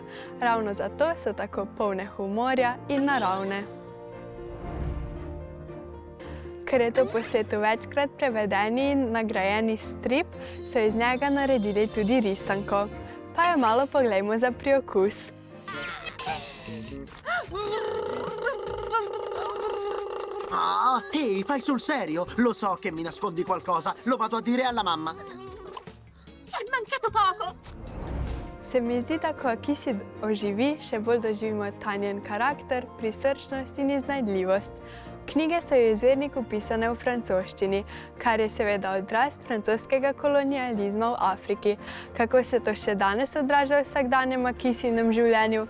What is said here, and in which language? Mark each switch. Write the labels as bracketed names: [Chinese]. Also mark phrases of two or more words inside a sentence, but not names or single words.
[Slovenian] Ravno zato so tako polne humorja in naravne. Ker je to po svetu večkrat prevedeni in nagrajeni strip, so iz njega naredili tudi risanko. Pa jo malo poglejmo za priokus. [Italian] Ah, ehi, fai sul serio? Lo so che mi nascondi qualcosa. Lo vado a dire alla mamma. Ci è mancato poco! [Slovenian] Se mi zdi, da ko Akisi oživi, še bolj doživimo tanjen karakter, prisrčnost in iznajdljivost. Knjige so v izvirniku pisane v francoščini, kar je seveda odraz francoskega kolonializma v Afriki. Kako se to še danes odraža v vsakdanjem Akisinem življenju?